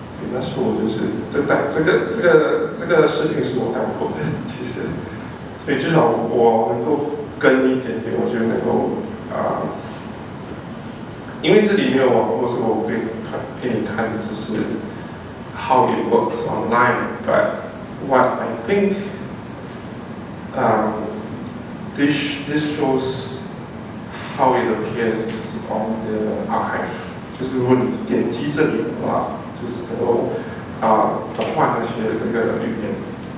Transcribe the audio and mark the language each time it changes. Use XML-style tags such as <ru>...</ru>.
<zh>那是我就是这个视频是我带过的，其实，所以至少我能够跟一点点，我觉得能够因为这里没有网络，所以我可以给你看，只是</zh> <en>how it works online. But what I think this shows how it appears on the archive.</en> <zh>就是如果你点击这里的话，就是能够转换那些那个语言。</zh>